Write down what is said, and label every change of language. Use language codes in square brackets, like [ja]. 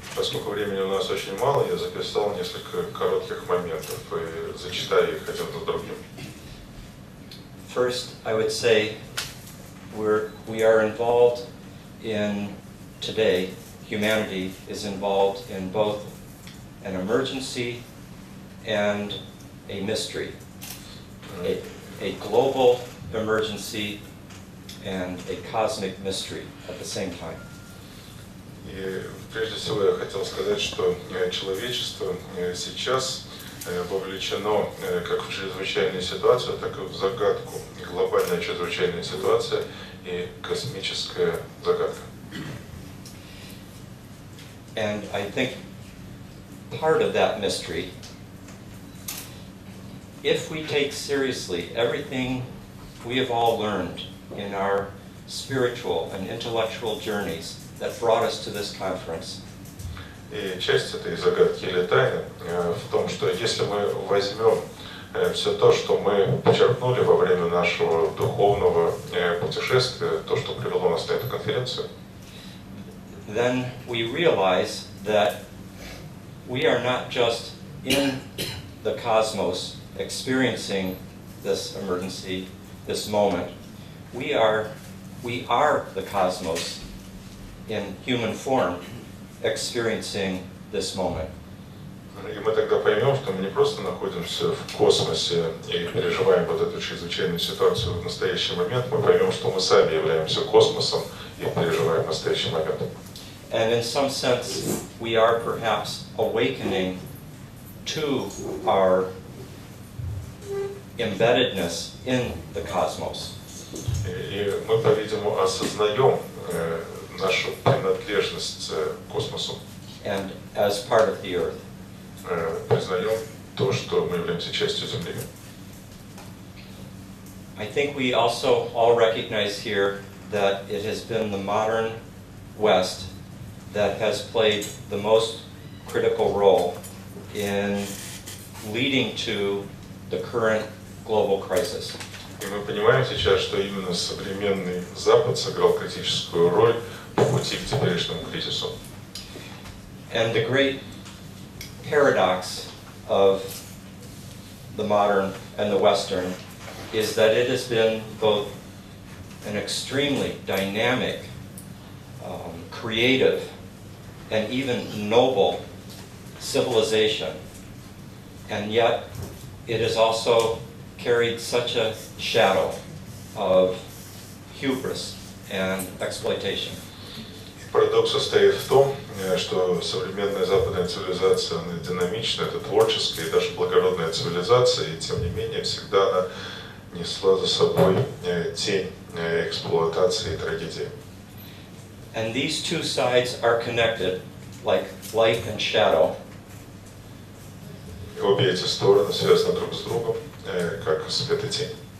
[ru] Поскольку времени у нас очень мало, я записал несколько коротких моментов и зачитаю их один за другим. [en] First, I would say we are involved in, today, humanity is involved in both an emergency and a mystery. A global emergency and a cosmic mystery at the same time. [ru] И прежде всего я хотел сказать, что человечество сейчас вовлечено как в чрезвычайную ситуацию, так и в загадку. Глобальная чрезвычайная ситуация и космическая загадка. [en] And I think part of that mystery, if we take seriously everything we have all learned in our spiritual and intellectual journeys that brought us to this conference. [ru] И часть этой загадки или тайны в том, что если мы возьмем все то, что мы почерпнули во время нашего духовного путешествия, то, что привело нас на эту конференцию, [en] then we realize that we are not just in the cosmos experiencing this emergency, this moment. We are the cosmos in human form experiencing this moment. [ru] и мы тогда поймем, что мы не просто находимся в космосе и переживаем вот эту чрезвычайную ситуацию в настоящий момент, мы поймем, что мы сами являемся космосом и переживаем настоящий момент. [en] And in some sense, we are perhaps awakening to our embeddedness in the cosmos. [ru] И мы, по-видимому, осознаем нашу принадлежность к космосу. [en] And as part of the earth. [ru] Признаем то, что мы являемся частью Земли. [en] I think we also all recognize here that it has been the modern West that has played the most critical role in leading to the current global crisis. [ru] И мы понимаем сейчас, что именно современный Запад сыграл критическую роль по пути к теперешнему кризису. [en] And the great paradox of the modern and the Western is that it has been both an extremely dynamic, creative, and even noble civilization, and yet it has also carried such a shadow of hubris and exploitation. [ru] Парадокс состоит в том, что современная западная цивилизация, она динамичная, это творческая и даже благородная цивилизация, и тем не менее всегда она несла за собой тень эксплуатации и трагедии. [en] And these two sides are connected like light and shadow. [ru] И обе эти стороны связаны друг с другом, как свет и тень.